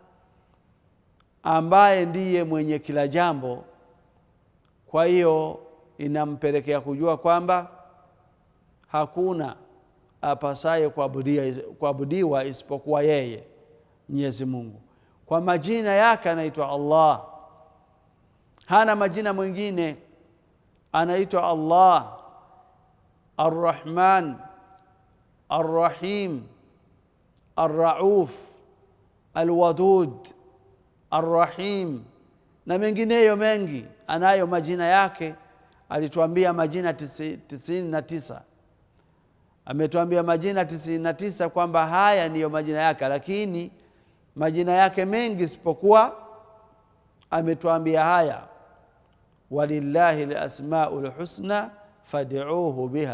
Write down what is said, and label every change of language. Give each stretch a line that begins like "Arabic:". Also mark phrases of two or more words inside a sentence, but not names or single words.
Swahili: ambaye ndiye mwenye kila jambo, kwa hiyo inampelekea kujua kwamba hakuna apasaye kuabudiwa isipokuwa yeye Mwenyezi Mungu. Kwa majina yake anaitwa Allah, hana majina mwingine. Anaitwa Allah Ar-Rahman, Ar-Rahim, Ar-Rauf, Al-Wadud, Ar-Rahim na mengineyo mengi. Anayo majina yake. Alituambia majina 99.
Arabic: Ametuambia majina 99 kwamba haya ndiyo majina yake, lakini majina yake mengi isipokuwa ametuambia haya, ولله الأسماء الحسنى فادعوه بها.